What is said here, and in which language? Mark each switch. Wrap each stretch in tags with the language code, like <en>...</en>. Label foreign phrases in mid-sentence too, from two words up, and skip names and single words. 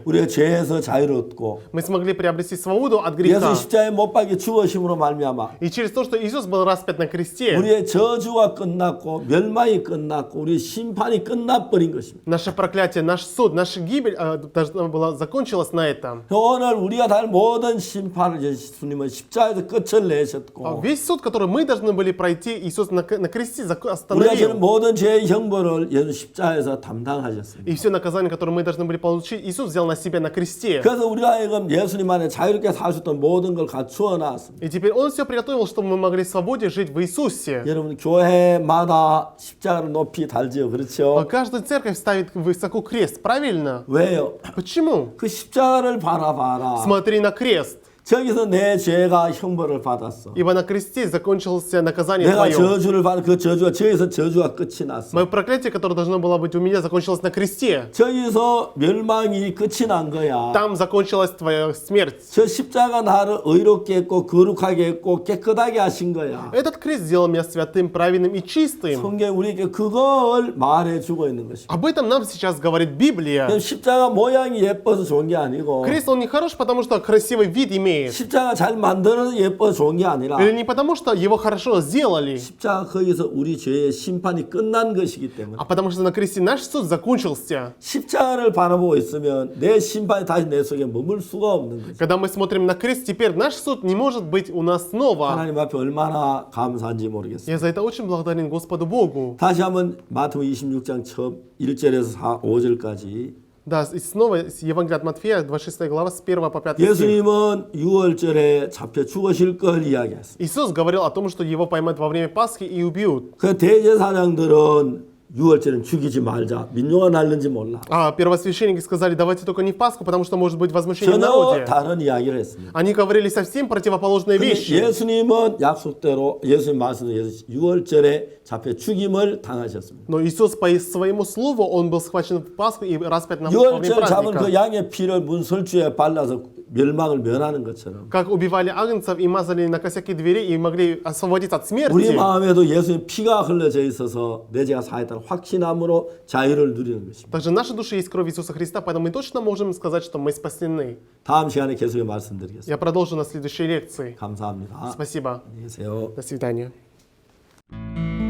<ko>우리가 죄에서 자유를 얻고</ko> <ru>мы смогли приобрести свободу от</ru> <ko>예수</ko> <ru>греха.</ru> <ko>십자가에 못 박혀 죽으심으로 말미암아</ko> <ru>И через то, что Иисус был распят на кресте,</ru> <ko>우리의 저주가 끝났고 멸망이 끝났고 우리의 심판이 끝나버린 것입니다.</ko> <ru>наше проклятие, наш суд, наша гибель должна была закончилась на этом.</ru> <ko>오늘 우리가 다 모든 심판을 예수님은 십자가에서 끝을 내셨고</ko> <ru>Весь суд, который мы должны были пройти, Иисус на кресте</ru> <ko>우리가 지는</ko> <ru>остановил.</ru> <ko>모든 죄의 형벌을 예수 십자가에서 담당하셨습니다.</ko> <ru>И все наказания, которые мы должны были получить, Иисус взял на себя на кресте.</ru> <ko>그래서 우리가 하여금 예수님 안에 자유롭게 살 수 있던 모든 걸 갖추어 놨습니다.</ko> <ru>И теперь Он все приготовил, чтобы мы могли в свободе жить в Иисусе.</ru> <ko>여러분 교회마다 십자가를 높이 달지요. 그렇죠?</ko> <ru>Каждая церковь ставит высоко крест, правильно?</ru> <ko>왜요?</ko> <ru>Почему?</ru> <ko>그 십자가를 바라봐라.</ko> <ru>Смотри на крест.</ru> <ko>저기서 내 죄가 형벌을 받았어.</ko> <ru>Ибо на кресте закончилось наказание</ru> <ko>내가</ko> <ru>твое.</ru> <ko>저주를 받은 그 저주가 저기서 저주가 끝이 났어.</ko> <ru>Мое проклятие, которое должно было быть у меня, закончилось на кресте.</ru> <ko>저기서 멸망이 끝이 난 거야.</ko> <ru>Там закончилась твоя смерть.</ru> <ko>저 십자가 나를 의롭게 했고 거룩하게 했고 깨끗하게 하신 거야.</ko> <ru>Этот крест сделал меня святым, праведным и чистым.</ru> <ko>성경 우리에게 그걸 말해주고 있는 것이야.</ko> <ru>Об этом нам сейчас говорит Библия.</ru> <ko>십자가 모양이 예뻐서 좋은 게 아니고</ko> <ru>Крест, он не хорош, потому что красивый вид имеет.</ru> <ko>십자가 잘 만들어서 예뻐서 좋은 게 아니라</ko> <ru>Или не потому, что его хорошо сделали,</ru> <ko>십자가 거기서 우리 죄의 심판이 끝난 것이기 때문에</ko> <ru>а потому что на кресте наш суд закончился.</ru> <ko>십자가를 바라보고 있으면 내 심판이 다시 내 속에 머물 수가 없는 거죠.</ko> <ru>Когда мы смотрим на крест, теперь наш суд не может быть у нас снова.</ru> <ko>하나님 앞에 얼마나 감사한지 모르겠어요.</ko> <ru>Я за это очень благодарен Господу Богу.</ru> <ko>다시 한번 마태복음 26장 처음 1절에서 5절까지</ko> <ru>Да, и снова Евангелие от Матфея, 26 глава, с 1 по 5 стих.</ru> <ko>예수님은 6월절에 잡혀 죽으실 걸 이야기했습니다.</ko> <ru>Иисус говорил о том, что его поймают во время Пасхи и убьют.</ru> <ko>그 대제사장들은 6월절은 죽이지 말자. 민요가 날는지 몰라.</ko> <ru>А первосвященники сказали, давайте только не в Пасху, потому что может быть возмущение в</ru> <ko>전혀</ko> <ru>народе.</ru> <ko>다른 이야기를 했습니다.</ko> <ru>Они говорили совсем противоположные</ru> <ko>근데</ko> <ru>вещи.</ru> <ko>예수님은 약속대로 예수님 말씀대로 6월절에 잡혀 죽임을 당하셨습니다.</ko> <ru>Но Иисус по своему слову, он был схвачен в Пасху и распят во время</ru> <ko>6월절 잡은 그</ko> <ru>праздника.</ru> <ko>양의 피를 문설주에 발라서 멸망을 면하는 것처럼</ko> <ru>Как убивали агнцев и мазали на косяки двери и могли освободиться от</ru> <ko>우리</ko> <ru>смерти.</ru> <ko>마음에도 예수님 피가 흘러져 있어서 내 죄가 사했다는 확신함으로 자유를 누리는 것입니다.</ko> <ru>Также в нашей душе есть кровь Иисуса Христа, поэтому мы точно можем сказать, что мы спасены.</ru> <ko>다음 시간에 계속 말씀드리겠습니다.</ko> <ru>Я продолжу на следующей лекции.</ru> <ko>감사합니다.</ko> <ru>Спасибо.</ru> <ko>안녕히 계세요.</ko> <ru>До свидания.</ru>